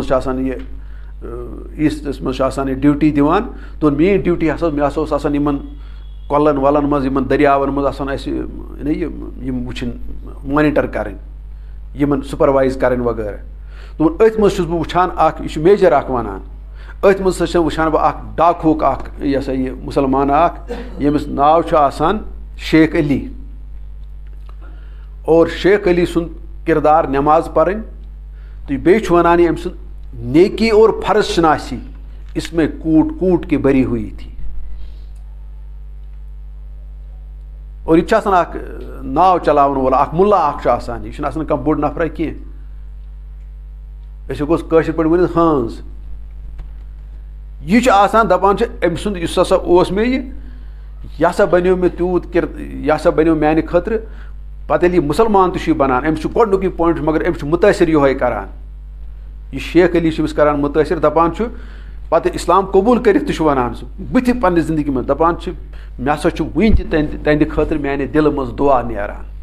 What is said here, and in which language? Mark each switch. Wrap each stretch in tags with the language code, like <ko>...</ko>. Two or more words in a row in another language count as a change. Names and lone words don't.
<ks>چھُ آسان یہِ ایٖسٹس منٛز چھُ آسان یہِ ڈیوٹی دِوان تو میٲنۍ ڈیوٹی ہسا مےٚ ہسا اوس آسان یِمن کۄلن وۄلن منٛز یِمن دٔریاون منٛز آسان اَسہِ یِم وٕچھِنۍ مانِٹر کرٕنۍ یِمن سُپروایز کرٕنۍ وغیرہ دوٚپُن أتھۍ منٛز چھُس بہٕ وٕچھان اکھ یہِ چھُ میجر اکھ وَنان أتھۍ منٛز ہسا چھُس وٕچھان بہٕ اکھ ڈاکوُک اکھ یہِ ہسا یہِ مُسلمان اکھ ییٚمِس ناو چھُ آسان شیخ علی اور شیخ علی سُنٛد کردار نٮ۪ماز پرٕنۍ تہٕ بیٚیہِ چھُ وَنان یہِ أمۍ سُنٛد نیکی اور فرض شناسی</ks> <ur>اس میں کوٹ کوٹ کے بری ہوئی تھی</ur> <ks>اور یہِ چھُ آسان اکھ ناو چلاوَن وول اکھ مُلا اکھ چھُ آسان یہِ چھُنہٕ آسان کانٛہہ بوٚڑ نفرا کینٛہہ أسۍ ہٮ۪کوس کٲشِر پٲٹھۍ ؤنِتھ ہٲنز یہِ چھُ آسان دپان چھِ أمۍ سُنٛد یُس ہسا اوس مےٚ یہِ ہسا بنیو مےٚ تیوٗت یہِ ہسا بنیو میانہِ خٲطرٕ پتہٕ ییٚلہِ یہِ مُسلمان تہِ چھُ یہِ بنان أمِس چھُ گۄڈنیُکُے پویِنٹ مگر أمِس چھُ مُتٲثر یِہوے کران یہِ شیخ علی چھُ أمِس کران مُتٲثر دپان چھُ پتہٕ اِسلام قبوٗل کٔرِتھ تہِ چھُ وَنان سُہ بٕتھِ پننہِ زندگی منٛز دپان چھُ مےٚ ہسا چھُ وُنہِ تہِ تہنٛدِ خٲطرٕ میانہِ دِلہٕ منٛز دُعا نیران</ks>